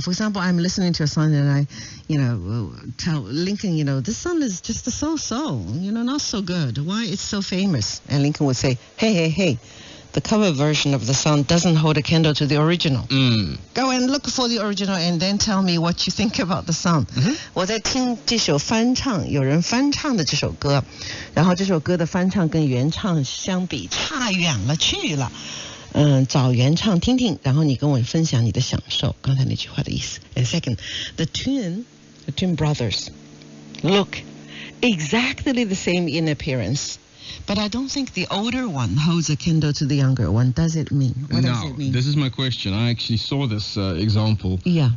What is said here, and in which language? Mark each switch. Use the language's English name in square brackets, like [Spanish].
[English] For example, I'm listening to a song and I, tell Lincoln, this song is just a so-so, not so good. Why it's so famous? And Lincoln would say, hey. The cover version of the song doesn't hold a candle to the original. Go and look for the original and then tell me what you think about the song. [Chinese] 我在听这首翻唱，有人翻唱的这首歌，然后这首歌的翻唱跟原唱相比差远了去了。找原唱听听，然后你跟我分享你的享受。刚才那句话的意思。 [English] And second, the twin brothers look exactly the same in appearance. But I don't think the older one holds a candle to the younger one. Does it mean? What does it mean? This is my question. I actually saw this example. Yeah.